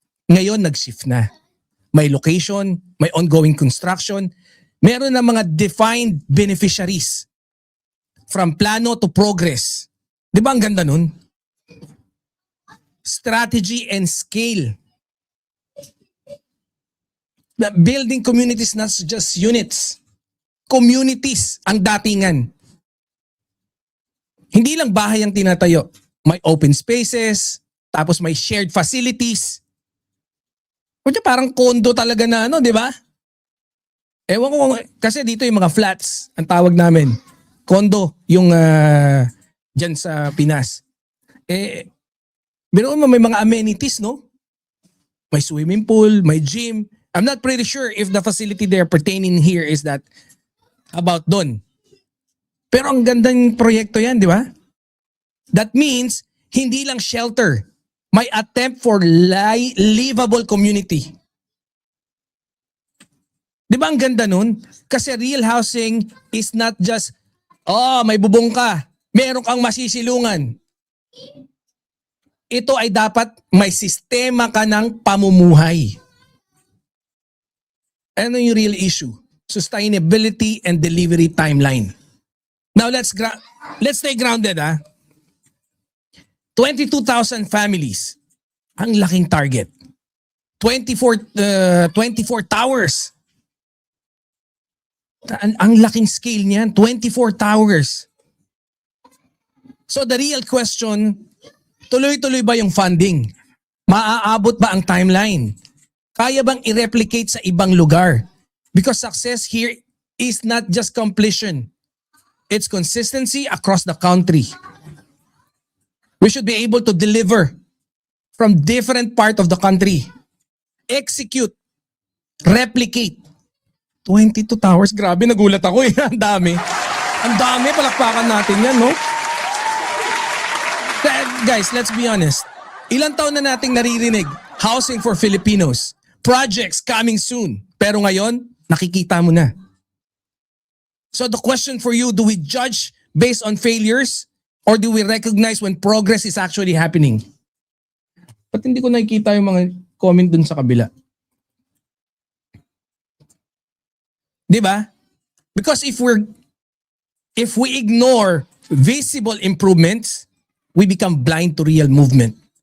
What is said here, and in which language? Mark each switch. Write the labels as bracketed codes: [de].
[tl] Ngayon nag-shift na. May location, may ongoing construction, meron na mga defined beneficiaries. [en] From plano to progress. [tl] Di ba ang ganda nun? [en] Strategy and scale. The building communities, not just units. [tl] Communities ang datingan. Hindi lang bahay ang tinatayo. May open spaces, tapos may shared facilities. Kaya parang condo talaga na di ba? Ewan ko, kasi dito yung mga flats, ang tawag namin. Condo, yung dyan sa Pinas. Meron mo may mga amenities, no? May swimming pool, may gym. [en] I'm not pretty sure if the facility they're pertaining here is that about doon. [tl] Pero ang gandang proyekto yan, di ba? [en] That means, [tl] hindi lang [en] shelter. May attempt for livable community. [tl] Di ba ang ganda nun? Kasi [en] real housing is not just, [tl] may bubong ka, meron kang masisilungan. Ito ay dapat may sistema ka ng pamumuhay. Ano yung real issue? [en] Sustainability and delivery timeline. Now let's stay grounded 22,000 families. [tl] Ang laking target. 24 towers. Ang laking scale niyan, [en] 24 towers. So the real question, [tl] tuloy-tuloy ba yung [en] funding? [tl] Maaabot ba ang timeline? Kaya bang i-replicate sa ibang lugar? [en] Because success here is not just completion. It's consistency across the country. We should be able to deliver from different part of the country. Execute. Replicate. 22 towers. [tl] Grabe, nagulat ako Ang dami. Ang dami. Palakpakan natin yan, no? [en] Guys, let's be honest. [tl] Ilang taon na nating naririnig, [en] housing for Filipinos. Projects coming soon. [tl] Pero ngayon, nakikita mo na. [en] So the question for you, do we judge based on failures? Or do we recognize when progress is actually happening? [tl] Ba't hindi ko nakikita yung mga comment dun sa kabila? 'Di ba? [en] Because if we ignore visible improvements, we become blind to real movement.